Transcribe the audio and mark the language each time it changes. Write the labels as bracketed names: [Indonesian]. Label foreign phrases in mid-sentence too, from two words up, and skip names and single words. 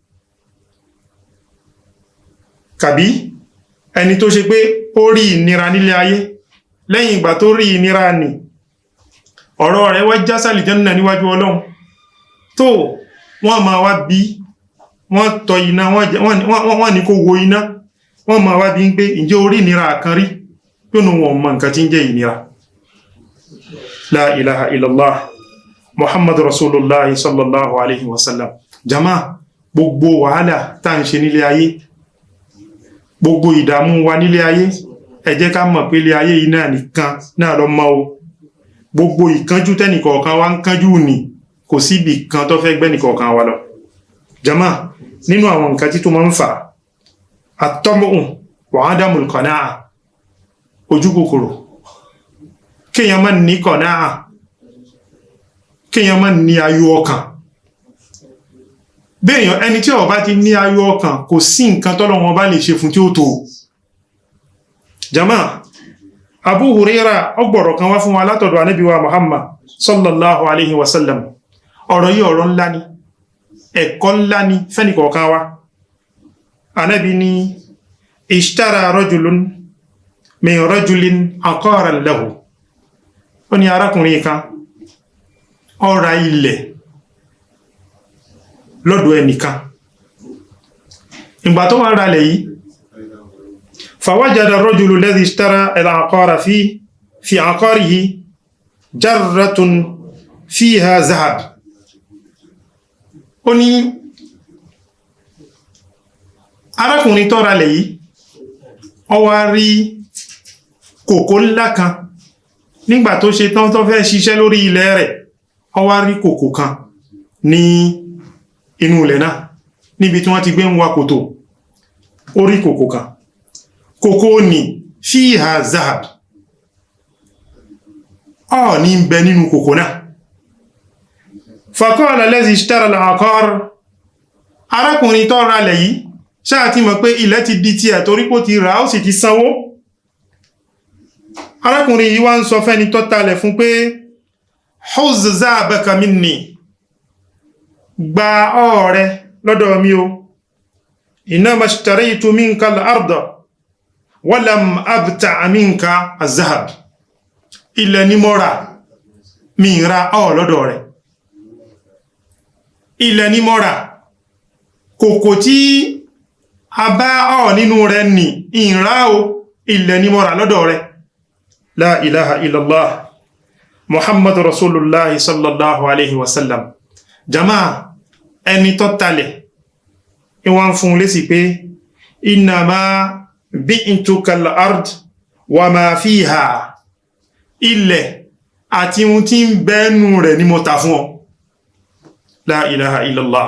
[Yoruba] kàbí ẹni tó ṣe pé ó rí ìnira nílé ayé, lẹ́yìn ìgbà tó rí ìnira nì, ọ̀rọ̀ rẹ̀ wá já sàlìjẹ́nà níwájú Ọlọ́run, tó wọ́n máa wá bí wọ́n tọ́ iná, wọ́n ní kó wo iná, wọ́n máa wá bí ń pé ǹjẹ́ orí ìnira kan rí, yóò nù wọn mọ̀ nǹkan tí ń jẹ́ ìnira. [Arabic] لا إله إلا الله محمد رسول الله صلى الله عليه وسلم. [Yoruba] jama, gbogbo wàhálà tá ń ṣe nílé ayé, gbogbo ìdààmú wa nílé ayé, ẹ jẹ́ ká mọ̀ pé ilé ayé yìí náà nìkan náà lọ mọ́ o. gbogbo ìkánjú tẹ́nìkọ̀ọ̀kan wa ń kánjú nì, kò síbi kan tó fẹ́ gbẹ́nìkọ̀ọ̀kan wa lọ. jama, nínú àwọn nǹkan tí tó máa ń fà [Arabic] الطمع وعدم القناعة, [Yoruba] ojú kòkòrò, kéèyàn má ní qana'a, kéèyàn má ní ayọ̀ ọkàn. béèyàn ẹni tí ó bá ti ní ayọ̀ ọkàn, kò sí nǹkan tọ́lọ́run bá lè ṣe fún tí ó tó. jama, Abu Huraira ọgbọ̀rọ̀ kan wá fún wa látọ̀dọ̀ Ànábì wa Muhammad [Arabic] صلى الله عليه وسلم. [Yoruba] ọ̀rọ̀ yìí ọ̀rọ̀ ńlá ni, ẹ̀kọ́ ńlá ni fẹ́nìkọ̀ọ̀kan wa. Ànábì ní [Arabic] اشترى رجل من رجل عقارا له. [Yoruba] ó ní arákùnrin kan ó ra ilẹ̀ lọ́dọ̀ ẹnìkan. ìgbà tó wá ra ilẹ̀ yìí, [Arabic] فوجد الرجل الذي اشترى العقار في عقاره جرة فيها ذهب. [Yoruba] ó ní arákùnrin tó ra ilẹ̀ yìí, ó wá rí kòkó ńlá kan. nígbà tó ṣe tán tó fẹ́ ṣiṣẹ́ lórí ilẹ̀ rẹ̀, ó wá rí kòkó kan ní inú ilẹ̀ náà, níbi tí wọ́n ti gbé ń wa kòtò. ó rí kòkó kan, kòkó ní [Arabic] فيها ذهب, [Yoruba] ó ní ń bẹ nínú kòkó náà. [Arabic] فقال الذي اشترى العقار, [Yoruba] arákùnrin tó ra ilẹ̀ yìí ṣáà ti mọ̀ pé ilẹ̀ ti di tiẹ̀ torí pé ó ti rà ó sì ti sanwó. arákùnrin yìí wá ń sọ fẹ́ni tó talẹ̀ fún pé [Arabic] خذ ذهبك مني, [Yoruba] gba ọ̀rẹ́ lọ́dọ̀ mi o. [Arabic] إنما اشتريت منك الأرض ولم أبتع منك الذهب. [Yoruba] ilẹ̀ ni mo rà, mi ra ọ̀ lọ́dọ̀ rẹ̀. ilẹ̀ ni mo rà, kòkò tí a bá ọ̀ nínú rẹ̀ ní ìrá o, ilẹ̀ ni mo rà lọ́dọ̀ rẹ̀. [Arabic] لا إله إلا الله محمد رسول الله صلى الله عليه وسلم. [Yoruba] jama, ẹni tó talẹ̀ ìwọ̀n fún lésì pé [Arabic] إنما بعتك الأرض وما فيها, [Yoruba] ilẹ̀ àti ohun tí ń bẹ́ẹ̀nù rẹ̀ ni mo tà fún ọ. [Arabic] لا إله إلا الله.